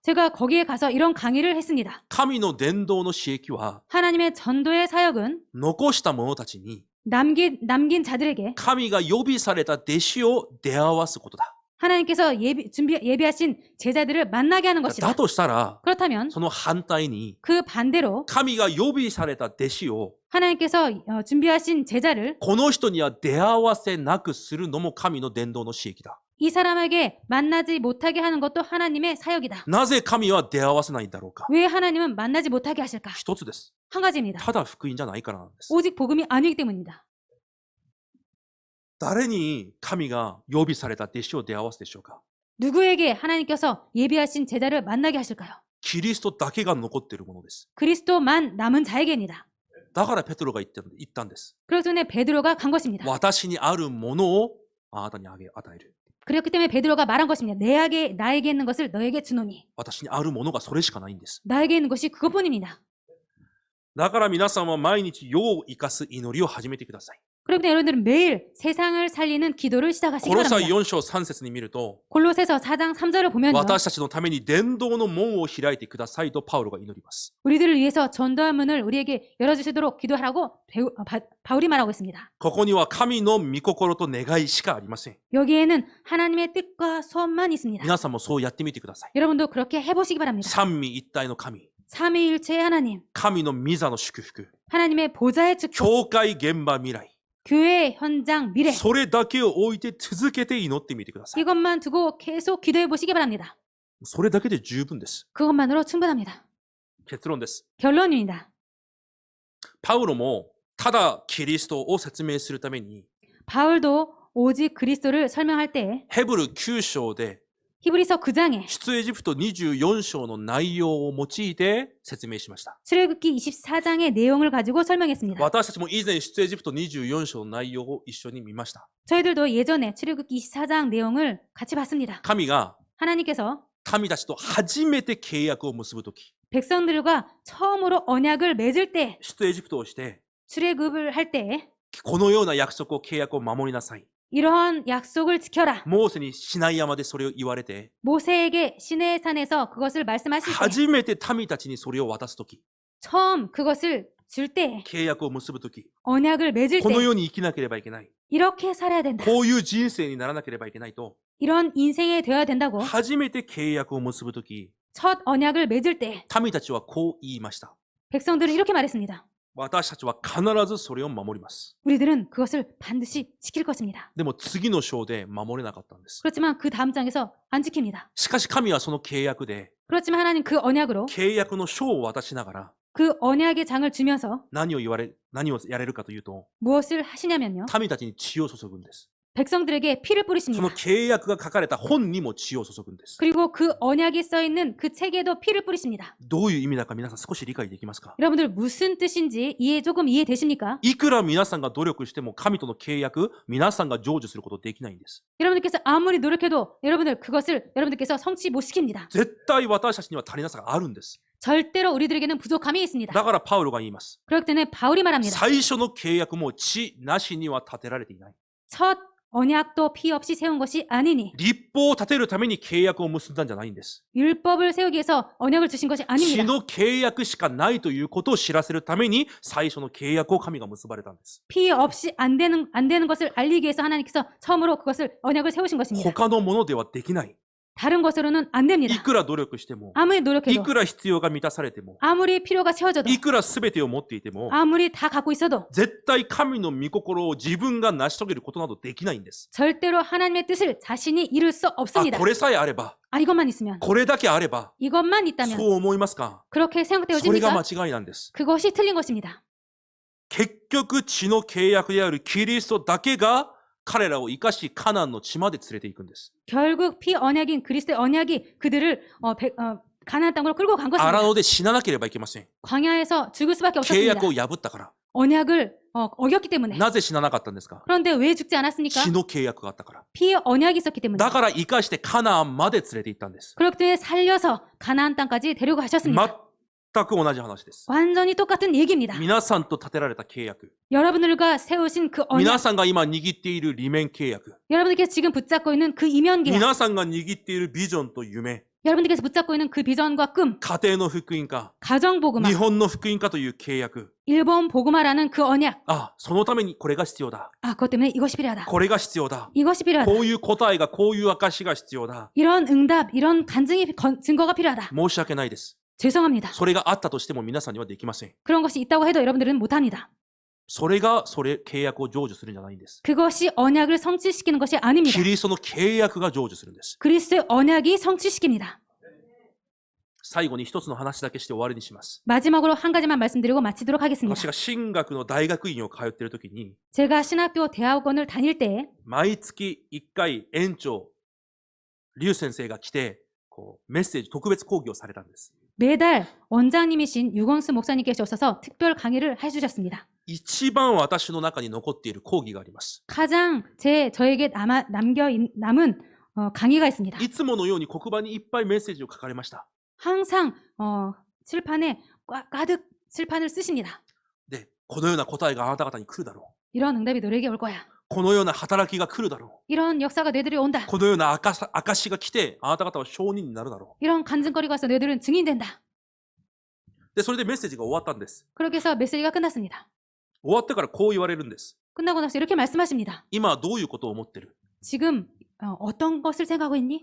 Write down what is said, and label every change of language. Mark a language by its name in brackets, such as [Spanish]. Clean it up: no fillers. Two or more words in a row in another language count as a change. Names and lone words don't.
[Korean] 제가 거기에 가서 이런 강의를 했습니다. [Japanese] 神の伝道の刺激は、 [Korean] 하나님의 전도의 사역은 [Japanese] 残した者たちに [Korean] 남긴 자들에게 [Japanese] 神が予備された弟子を出会わすことだ。 [Korean] 하나님께서 예비하신 제자들을 만나게 하는 것이다. [Japanese] だとしたら、 [Korean] 그렇다면 [Japanese] その反対に、 [Korean] 그 반대로 [Japanese] 神が予備された弟子を [Korean] 하나님께서 준비하신 제자를 [Japanese] この人には出会わせなくするのも神の伝道の刺激だ。 [Korean] 이 사람에게 만나지 못하게 하는 것도 하나님의 사역이다. [Japanese] なぜ神は出会わせないんだろうか。 [Korean] 왜 하나님은 만나지 못하게 하실까? [Japanese] 一つです。 [Korean] 한 가지입니다. [Japanese] ただ福音じゃないからなんです。 [Korean] 오직 복음이 아니기 때문입니다. [Japanese] 誰に神が予備された弟子を出会わすでしょうか。 [Korean] 누구에게 하나님께서 예비하신 제자를 만나게 하실까요? [Japanese] キリストだけが残っているものです。 [Korean] 그리스도만 남은 자에게입니다. [Japanese] だからペトロが言ったんです。 [Korean] 그렇기 때문에 베드로가 간 것입니다. [Japanese] 私にあるものをあなたに与える。 [Korean] 그렇기 때문에 베드로가 말한 것입니다. 나에게 있는 것을 너에게 주노니. [Japanese] 私にあるものがそれしかないんです。 [Korean] 나에게 있는 것이 그것뿐입니다. [Japanese] だから皆さんは毎日世を生かす祈りを始めてください。 [Korean] 그렇기 때문에 여러분들은 매일 세상을 살리는 기도를 시작하시기 [Japanese] コロサイ [Korean] 바랍니다. [Japanese] 4章3節に見ると、 [Korean] 골로새서 4장 3절을 보면요. [Japanese] 私たちのために伝道の門を開いてくださいとパウロが祈ります。 [Korean] 우리들을 위해서 전도의 문을 우리에게 열어주시도록 기도하라고 바울이 말하고 있습니다. [Japanese] ここには神の御心と願いしかありません。 [Korean] 여기에는 하나님의 뜻과 소원만 있습니다. [Japanese] 皆さんもそうやってみてください。 [Korean] 여러분도 그렇게 해보시기 바랍니다. [Japanese] 三位一体の神、 [Korean] 삼위일체의 하나님, [Japanese] 神の御座の祝福、 [Korean] 하나님의 보좌의 축복, [Japanese] 教会現場未来、 [Korean] 교회 현장 미래, [Japanese] それだけを置いて続けて祈ってみてください。 [Korean] 이것만 두고 계속 기도해 보시기 바랍니다. [Japanese] それだけで十分です。 [Korean] 그것만으로 충분합니다. [Japanese] 結論です。 [Korean] 결론입니다. [Japanese] パウロもただキリストを説明するために [Korean] 바울도 오직 그리스도를 설명할 때 [Japanese] ヘブル9章で [Korean] 히브리서 9장에 [Japanese] 出エジプト24章の内容を用いて説明しました。 [Korean] 출애굽기 24장의 내용을 가지고 설명했습니다. [Japanese] 私たちも以前出エジプト24章の内容を一緒に見ました。 [Korean] 저희들도 예전에 출애굽기 24장 내용을 같이 봤습니다. [Japanese] 神が [Korean] 하나님께서 [Japanese] 民たちと初めて契約を結ぶとき、 [Korean] 백성들과 처음으로 언약을 맺을 때, [Japanese] 出エジプトをして、 [Korean] 출애굽을 할 때 [Japanese] このような約束を契約を守りなさい。 [Korean] 이러한 약속을 지켜라. [Japanese] モーセにシナイ山でそれを言われて、 [Korean] 모세에게 시내의 산에서 그것을 말씀하실 때 [Japanese] 初めて民たちにそれを渡すとき、 [Korean] 처음 그것을 줄 때, [Japanese] 契約を結ぶとき、 [Korean] 언약을 맺을 [Japanese] この [Korean] 때 [Japanese] ように生きなければいけない。 [Korean] 이렇게 살아야 된다. [Japanese] こういう人生にならなければいけないと、 [Korean] 이런 인생이 되어야 된다고 [Japanese] 初めて契約を結ぶとき、 [Korean] 첫 언약을 맺을 때 [Japanese] 民たちはこう言いました。 [Korean] 백성들은 이렇게 말했습니다. [Japanese] 私たちは必ずそれを守ります。 [Korean] 우리들은 그것을 반드시 지킬 것입니다. [Japanese] でも次の章で守れなかったんです。 [Korean] 그렇지만 그 다음 장에서 안 지킵니다. [Japanese] しかし神はその契約で、 [Korean] 그렇지만 하나님 그 언약으로 [Japanese] 契約の書を渡しながら、 [Korean] 그 언약의 장을 주면서 [Japanese] 何をやれるかというと、 [Korean] 무엇을 하시냐면요. [Japanese] 民たちに血を注ぐんです。 [Korean] 백성들에게 피를 [Japanese] そ [Korean] 뿌리십니다. [Japanese] の契約が書かれた本にも血を注ぐんです。 [Korean] 그리고 그 언약이 써 있는 그 책에도 피를 뿌리십니다. [Japanese] どういう意味だか皆さん少し理解できますか？ [Korean] 여러분들 무슨 뜻인지 조금 이해되십니까? [Japanese] いくら皆さんが努力しても神との契約、皆さんが成就することできないんです。 [Korean] 여러분들께서 아무리 노력해도 여러분들께서 성취 못 시킵니다. [Japanese] 絶対私たちには足りなさがあるんです。 [Korean] 절대로 우리들에게는 부족함이 있습니다. [Japanese] だからパウロが言います。 [Korean] 그렇기 때문에 바울이 말합니다. [Japanese] 最初の契約も血なしには立てられていない。 [Korean] 첫 언약도 피 없이 세운 것이 아니니 [Japanese] 立法を立てるために契約を結んだんじゃないんです。 [Korean] 율법을 세우기 위해서 언약을 주신 것이 [Japanese] 血 [Korean] 아닙니다. [Japanese] の契約しかないということを知らせるために最初の契約を神が結ばれたんです。 [Korean] 피 없이 안 되는 것을 알리기 위해서 하나님께서 처음으로 그것을 언약을 세우신 것입니다. [Japanese] 他のものではできない。 [Korean] 다른 것으로는 안 [Japanese] い [Korean] 됩니다. [Japanese] くら努力しても、 [Korean] 아무리 [Japanese] い [Korean] 노력해도 [Japanese] くら必要が満たされても、 [Korean] 아무리 필요가 채워져도 [Japanese] いくら全てを持っていても、 [Korean] 아무리 다 갖고 있어도 [Japanese] 絶対神の御心を自分が成し遂げることなどできないんです。 [Korean] 절대로 하나님의 뜻을 자신이 이룰 수 [Japanese] あ、 [Korean] 없습니다. [Japanese] これさえあれば、 [Korean] 이것만 있으면 [Japanese] これだけあれば、 [Korean] 이것만 있다면 [Japanese] そう思いますか？ [Korean] 그렇게 [Japanese] それが [Korean] 생각되어집니까? [Japanese] 間違いなんです。 [Korean] 그것이 틀린 것입니다. [Japanese] 結局血の契約であるキリストだけが彼らを生かしカナンの地まで連れて行くんです。 [Korean] 결국 피 언약인 그리스도의 언약이 그들을 가나안 땅으로 끌고 간 [Japanese] 荒 [Korean] 것입니다. [Japanese] 野で死ななければいけません。 [Korean] 광야에서 죽을 수밖에 [Japanese] 契約 [Korean] 없었습니다. [Japanese] を破ったから。 [Korean] 언약을 어겼기 때문에. [Japanese] なぜ死ななかったんですか？ [Korean] 그런데 왜 죽지 않았습니까? [Japanese] 血の契約があったから。 [Korean] 피 언약이 있었기 때문에. [Japanese] だから生かしてカナンまで連れて行ったんです。 [Korean] 그렇기 때문에 살려서 가나안 땅까지 데리고 가셨습니다. [Japanese] 全く同じ話です。 [Korean] 완전히 똑같은 얘기입니다. [Japanese] 皆さんと立てられた契約。 [Korean] 여러분들과 세우신 그 [Japanese] 皆 [Korean] 언약, [Japanese] さんが今握っている利面契約。 [Korean] 여러분들께서 지금 붙잡고 있는 그 이면 계약, [Japanese] 皆さんが握っているビジョンと夢。 [Korean] 여러분들께서 붙잡고 있는 그 비전과 꿈, [Japanese] 家庭の福音化。 [Korean] 가정 복음화, [Japanese] 日本の福音化という契約。 [Korean] 일본 복음화라는 그 언약. [Japanese] あ、そのためにこれが必要だ。 [Korean] 그것 때문에 이것이 필요하다. [Japanese] これが必要だ。 [Korean] 이것이 필요하다. [Japanese] こういう答えが、こういう証が必要だ。 [Korean] 이런 응답, 이런 증거가 필요하다. [Japanese] 申し訳ないです。 [Korean] 죄송합니다. [Japanese] それがあったとしても皆さんにはできません。 [Korean] 그런 것이 있다고 해도 여러분들은 못합니다. [Japanese] それが契約を成就するんじゃないんです。 [Korean] 그것이 언약을 성취시키는 것이 아닙니다. [Japanese] キリストの契約が成就するんです。 [Korean] 그리스도의 언약이 성취시킵니다. [Japanese] 最後に一つの話だけして終わりにします。 [Korean] 마지막으로 한 가지만 말씀드리고 마치도록 하겠습니다. [Japanese] 私が神学の大学院を通っているときに、 [Korean] 제가 신학교 대학원을 다닐 때 [Japanese] 毎月1回園長、劉先生が来て、メッセージ、特別講義をされたんです。 [Korean] 매달 원장님이신 유건수 목사님께서 오셔서 특별 강의를 해주셨습니다. [Japanese] 一番私の中に残っている講義があります。 [Korean] 가장 저에게 남은 강의가 있습니다. [Japanese] いつものように黒板にいっぱいメッセージを書かれました。 [Korean] 항상 칠판에 가득 칠판을 쓰십니다. [Japanese] で、このような答えがあなた方に来るだろ [Korean] 이런 응답이 너에게 올 거야. [Japanese] う。このような働きが来るだろ [Korean] 이런 역사가 너희들이 온다. [Japanese] う。このような証が来て、あなた方は証人になるだろ [Korean] 이런 간증거리가 와서 너희들은 증인된다. [Japanese] う。で、それでメッセージが終わったんです。 [Korean] 그렇게 해서 메시지가 끝났습니다. [Japanese] 終わってからこう言われるんです。 [Korean] 끝나고 나서 이렇게 말씀하십니다. [Japanese] 今はどういうことを思ってる？ [Korean] 지금 어떤 것을 생각하고 있니?